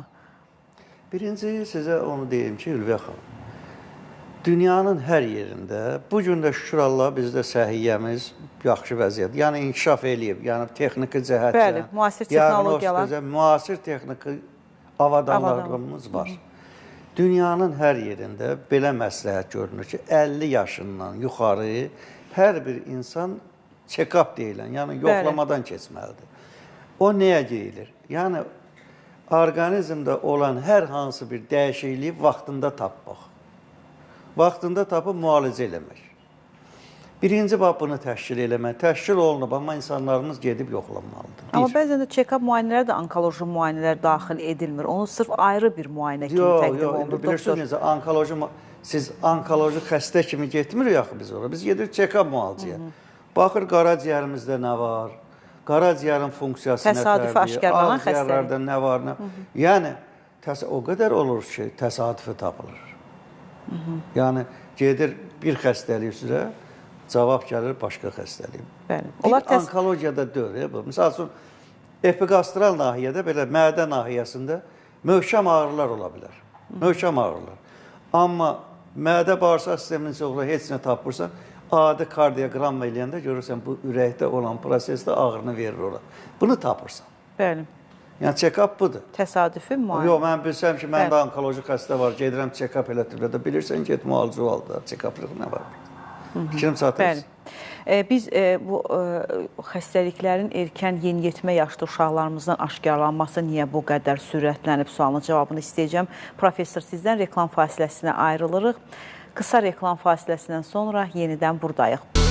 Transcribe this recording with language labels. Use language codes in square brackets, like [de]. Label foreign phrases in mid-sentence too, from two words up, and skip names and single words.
[az] Birinci, sizə onu deyim ki, Ülviyə xanım, dünyanın hər yerində, bu gün də şükür Allah bizdə səhiyyəmiz yaxşı vəziyyət, yəni inkişaf eləyib, yəni texniki cəhətdən, bəli, müasir texnologiyalar, müasir texniki avadanlarımız var. Dünyanın hər yerində belə məsləhət görünür ki, 50 yaşından yuxarı hər bir insan check-up deyilən, yəni yoxlamadan keçməlidir. O nəyə deyilir? Yəni, orqanizmdə olan hər hansı bir dəyişikliyi vaxtında tapmaq. vaxtında tapıb müalicə eləmək. Birinci bax bunu təşkil eləmək. Təşkil olunub, amma insanlarımız gedib yoxlanmalıdır. Amma bəzən də check-up müayinələr də onkoloji müayinələr daxil edilmir. Onu sırf ayrı bir müayinə kimi təqdim olunur. Bilirsiniz necə, siz onkoloji xəstə kimi getmirik axı biz ora. Biz gedirik check-up müalicəyə. Baxır qaraciyərimizdə nə var, qaraciyərin funksiyası təsadüfi aşkarlanan xəstəlik. Ağciyərlərdə nə var, nə. Yəni o qədər olur ki, təsadüfi tapılır. Yəni gedir bir xəstəlik üzrə, cavab gəlir başqa xəstəlik. Bəli. Bir onkologiyada deyil bu. Məsəl üçün epigastral nahiyədə belə mədə nahiyəsində möhkəm ağrılar ola bilər. Möhkəm ağrılar. Amma mədə bağırsaq sisteminin çoxluğu heç nə tapırsan, adi kardioqram eləyəndə görürsən bu ürəkdə olan prosesdə ağrını verir ora. Bunu tapırsan. Bəli. Yəni check-up budur. Təsadüfi müayinə. Yox, mən bilsəm ki, məndə onkoloji xəstə var, gedirəm check-up elətdirəndə bilirsən, get müalicə ol da, check-uplıq nə var? Fikrim çatır. Biz bu xəstəliklərin erkən yeniyetmə yaşlı uşaqlarımızdan aşkarlanması niyə bu qədər sürətlənib sualının cavabını istəyəcəm. Professor, sizdən reklam fasiləsinə ayrılırıq. Qısa reklam fasiləsindən sonra yenidən buradayıq.